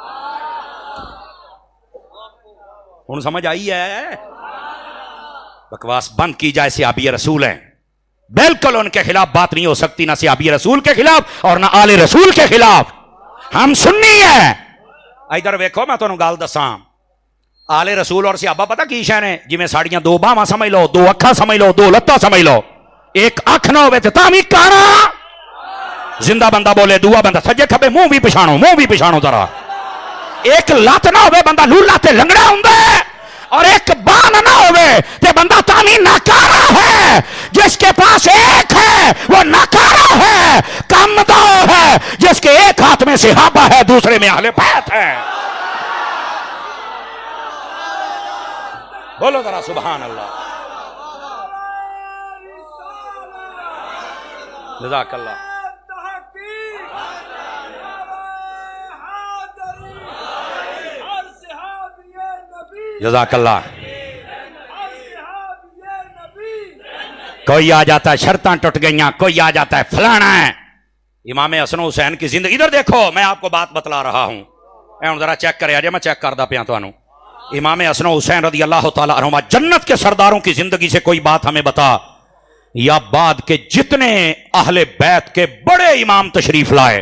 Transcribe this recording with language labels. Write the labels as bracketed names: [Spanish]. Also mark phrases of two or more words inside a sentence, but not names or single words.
[Punjabi] ہن سمجھ آئی ہے؟ [Urdu] بکواس بند کی جائے. صحابی رسول ہیں، بالکل ان کے خلاف بات نہیں ہو سکتی، نہ صحابی رسول کے خلاف اور نہ آل رسول کے خلاف. ہم سنی ہیں. [Punjabi] ادھر ویکھو میں تانوں گل دساں، آل رسول اور صحابہ پتہ کی شے نے؟ جویں ساڑیاں 2 باہواں سمجھ لو، 2 اکھاں سمجھ لو، 2 لتاں سمجھ لو. ایک اکھ نہ ہوے تے تاں وی کانا زندہ بندہ بولے، دوسرا بندہ سجے کھبے منہ بھی پچھاڑو ذرا. ایک لت نہ ہوے بندہ لولا تے لنگڑا ہوندا ہے، اور ایک بان نہ ہوے تے بندہ تامی ناکارا ہے. [Urdu] جس کے پاس ایک ہے وہ ناکارا ہے، کم دو ہے. جس کے ایک ہاتھ میں صحابہ ہے، دوسرے میں اہل بیت ہے. بولو ذرا [Arabic] سبحان اللہ. جزاک اللہ. جزاک اللہ. [Punjabi] کوئی آ جاتا ہے شرطاں ٹوٹ گئیاں، [Urdu] کوئی آ جاتا ہے فلانا ہے. امام حسن حسین کی زندگی ادھر دیکھو، میں آپ کو بات بتلا رہا ہوں، ذرا چیک کرے آجے، [Punjabi] میں چیک کردا پیا تو. [Urdu] امام حسن حسین رضی اللہ تعالی عنہما جنت کے سرداروں کی زندگی سے کوئی بات ہمیں بتا، یا بعد کے جتنے اہل بیت کے بڑے امام تشریف لائے.